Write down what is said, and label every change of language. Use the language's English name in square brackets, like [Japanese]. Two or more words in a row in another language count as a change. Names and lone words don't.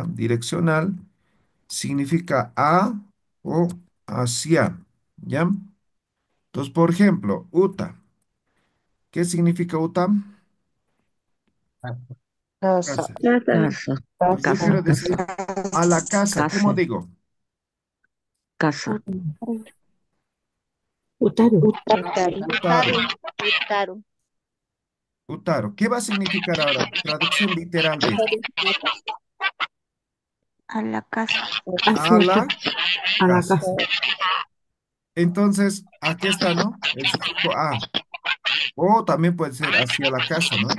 [Spanish] Direccional significa a o hacia, ¿ya? Entonces, por ejemplo, uta. ¿Qué significa uta? Casa. Casa. Casa. Entonces, yo Casa. quiero Casa. decir a la casa. ¿Cómo Casa. digo? Casa. Utaru. Utaru. Utaro. Utaru. Utaro. ¿Qué va a significar ahora? Traducción literal de esto. A la casa. A Hacia la acá. A la casa. casa. Entonces, aquí está, ¿no? El sufijo a. O también puede ser hacia la casa, ¿no?